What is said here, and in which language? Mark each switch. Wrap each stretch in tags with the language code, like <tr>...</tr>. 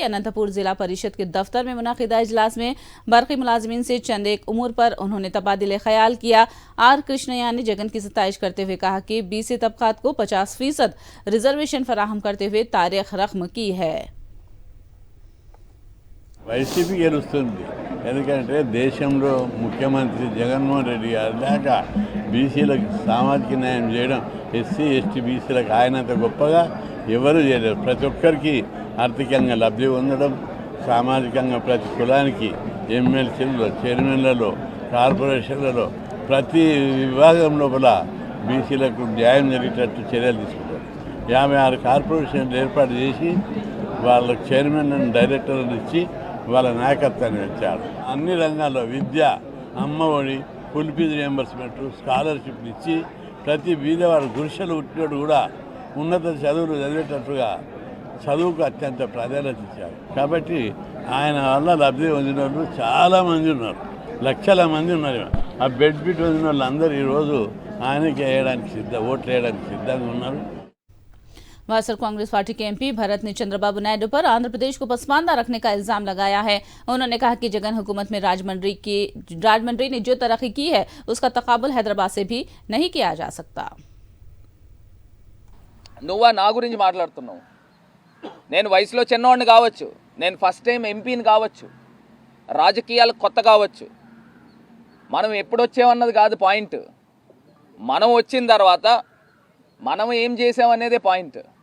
<hi>अनंतपुर जिला परिषद के दफ्तर में मुनक़िदा इजलास में बरक़ी मुलाजमीन से चंद एक उमूर पर उन्होंने तबादिले ख्याल किया। R. कृष्णैया ने जगन की सताइश करते हुए कहा कि BC तबकात को 50% रिजर्वेशन फराहम करते हुए तारीख रकम की है।</hi> <te>వైసీపీ గెలుస్తుంది. ఎందుకంటే దేశంలో ముఖ్యమంత్రి జగన్మోహన్ రెడ్డి గారు దాకా బీసీలకు సామాజిక న్యాయం చేయడం, ఎస్సీ ఎస్టీ బీసీలకు ఆయనంత గొప్పగా ఎవరు చేయలేరు. ప్రతి ఒక్కరికి ఆర్థికంగా లబ్ధి పొందడం, సామాజికంగా ప్రతి కులానికి ఎమ్మెల్సీలలో, చైర్మన్లలో, కార్పొరేషన్లలో ప్రతి విభాగం లోపల బీసీలకు న్యాయం జరిగేటట్టు చర్యలు తీసుకుంటారు. 56 కార్పొరేషన్లు ఏర్పాటు చేసి వాళ్ళకు చైర్మన్ అండ్ డైరెక్టర్లు ఇచ్చి వాళ్ళ నాయకత్వాన్ని వచ్చారు. అన్ని రంగాల్లో విద్య, అమ్మఒడి, ఫుల్ ఫీజు రియంబర్స్మెంట్, స్కాలర్షిప్లు ఇచ్చి ప్రతి బీదవాడు గుడిసెలు పుట్టినోడు కూడా ఉన్నత చదువులు చదివేటట్టుగా చదువుకు అత్యంత ప్రాధాన్యత ఇచ్చారు. కాబట్టి ఆయన వల్ల లబ్ధి పొందిన వాళ్ళు చాలామంది ఉన్నారు, లక్షల మంది ఉన్నారు. ఆ బెనిఫిట్ పొందిన వాళ్ళందరూ ఈరోజు ఆయనకి ఓట్లు వేయడానికి సిద్ధంగా ఉన్నారు.</te> <hi>वायसर कांग्रेस पार्टी के MP भरत ने चंद्रबाबू नायडू पर आंध्र प्रदेश को पसमानदा रखने का इल्जाम लगाया है। उन्होंने कहा कि जगन हुकूमत में राजमंड्री ने जो तरक्की की है उसका तकाबुल हैदराबाद से भी नहीं किया जा सकता।</hi> <te>నువ్వా నా గురించి మాట్లాడుతున్నావు? నేను వయసులో చిన్నవాడిని కావచ్చు, నేను ఫస్ట్ టైం ఎంపీని కావచ్చు, రాజకీయాలకు కొత్త కావచ్చు, మనం ఎప్పుడు వచ్చామన్నది కాదు పాయింట్. మనం వచ్చిన తర్వాత మనం ఏం చేసామనేదే పాయింట్.</te>